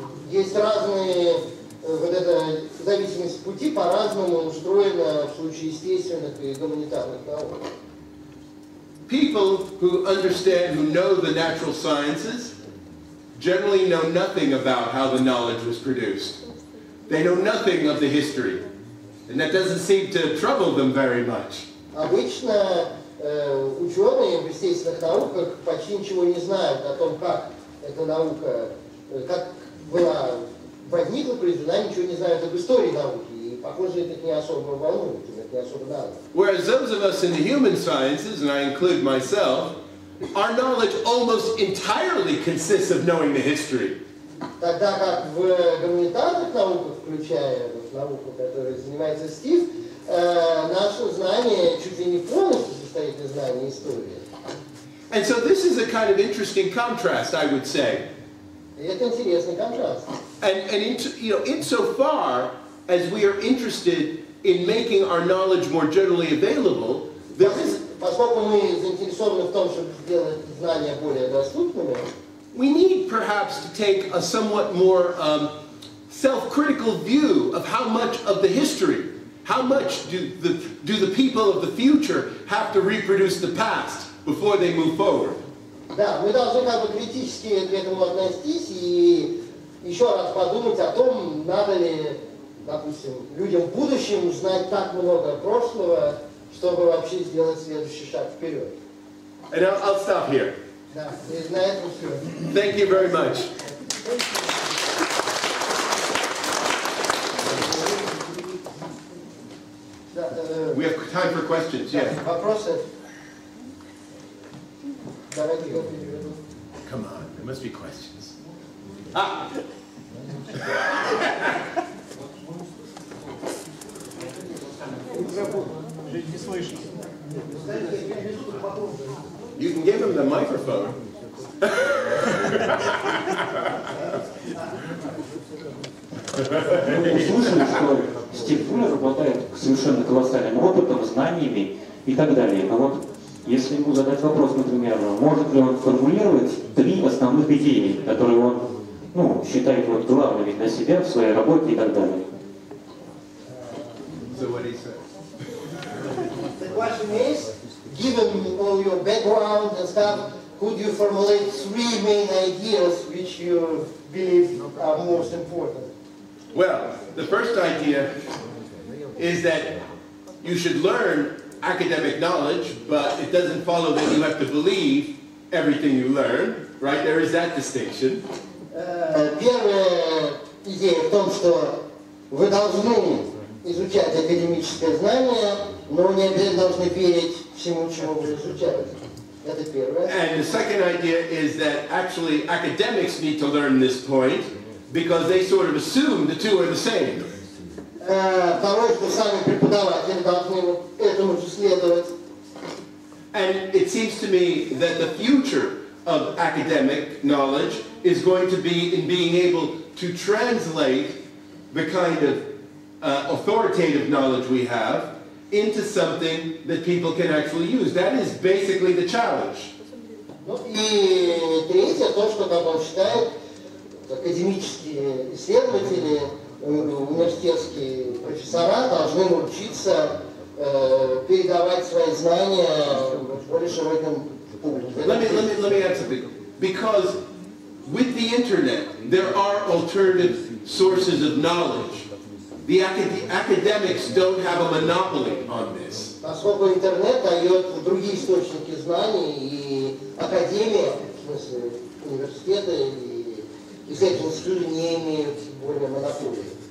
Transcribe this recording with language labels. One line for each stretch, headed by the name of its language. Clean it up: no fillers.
Russian: Есть разные, вот эта зависимость пути по-разному устроена в случае естественных и гуманитарных наук.
English: People who understand, who know the natural sciences, generally know nothing about how the knowledge was produced. They know nothing of the history. And that doesn't seem to trouble them very much.
Russian: Обычно ученые в естественных науках почти ничего не знают о том, как эта наука, как была возникла, произведена, ничего не знают об истории науки. И, похоже, это их не особо волнует, это не особо надо.
English: Whereas those of us in the human sciences, and I include myself, our knowledge almost entirely consists of knowing the history.
Russian: Тогда как в гуманитарных науках, включая науку, которой занимается Стив, наше знание чуть ли не полностью состоит из знания истории.
English: And so this is a kind of interesting contrast, I would say.
Russian: И это интересный контраст.
English: And insofar as we are interested in making our knowledge more generally available,
Russian: Поскольку мы заинтересованы в том, чтобы сделать знания более доступными,
English: we need perhaps to take a somewhat more self-critical view of how much of the history, how much do the people of the future have to reproduce the past before they move forward.
Russian: Да, мы должны как бы критически к этому отнестись и еще раз подумать о том, надо ли, допустим, людям в будущем знать так много прошлого, чтобы вообще сделать следующий шаг вперед.
English: And I'll stop here.
Russian: Да, и на этом все.
English: Thank you very much. We have time for questions, yeah.
Russian: Вопросы? Давайте.
English: Come on, there must be questions. Ah!
Russian: Не слышно.
English: You can give him the microphone.
Russian: Мы услышали, что Стив Фуллер обладает совершенно колоссальным опытом, знаниями и так далее. А вот если ему задать вопрос, например, может ли он формулировать 3 основных идеи, которые он считает главными для себя в своей работе и так далее.
English: So what he said. The question is, given all your background and stuff, could you formulate 3 main ideas which you believe are most important? Well, the first idea is that you should learn academic knowledge, but it doesn't follow that you have to believe everything you learn, right? There is that distinction.
Russian: Первая идея в том, что вы должны изучать академическое знание, но не обязательно должны верить всему, чему вы изучаете. Это первое.
English: And the second idea is that actually academics need to learn this point because they sort of assume the two are the same.
Russian: Второе, что сами преподаватели должны этому же следовать.
English: And it seems to me that the future of academic knowledge is going to be in being able to translate the kind of authoritative knowledge we have into something that people can actually use. That is basically the challenge.
Russian: И третье, то, что, как он считает, академические исследователи, университетские профессора должны научиться передавать свои знания более широким публике.
English: Let me add something. Because with the internet, there are alternative sources of knowledge. The academics don't have a monopoly on this.
Russian: Поскольку интернет дает другие источники знаний, и академия, в смысле университеты и исследовательские институты не имеют более монополии.